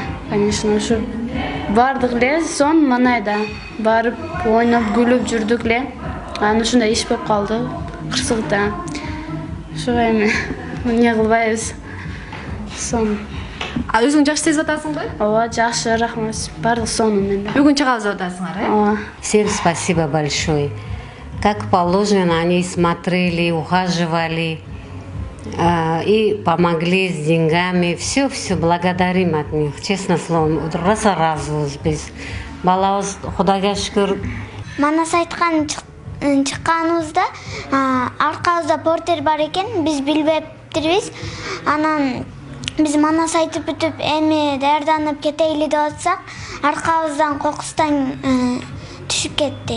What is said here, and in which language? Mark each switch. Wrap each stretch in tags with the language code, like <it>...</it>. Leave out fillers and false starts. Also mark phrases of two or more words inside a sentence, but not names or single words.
<ky>Конечно, ушу бардык эле сон манайда барып ойноп күлүп жүрдүк эле. Анан ушундай иш болуп калды кырсыгда. Ошого эми эмне кылбайбыз. Сон. Өзүң жакшы сезип атасыңбы? Ооба, жакшы, рахмат. Бардык сонун менде. Бүгүн чыгабыз деп атасыңар, э? Ооба.</ky> <ru>Всем спасибо большое. Как положено, они смотрели, ухаживали и помогли с деньгами. Все благодарим от них. Честно словом,</ru> <ky>разыбыз біз. Балабыз Кудайга шүкүр. Манас айткан чыкканыбызда аркабызда портер бар экен, биз билбептирбиз. Анан биз манас айтып бүтүп эми даярданып кетейли деп атсак, аркабыздан кокустан түшүп кетти.</ky>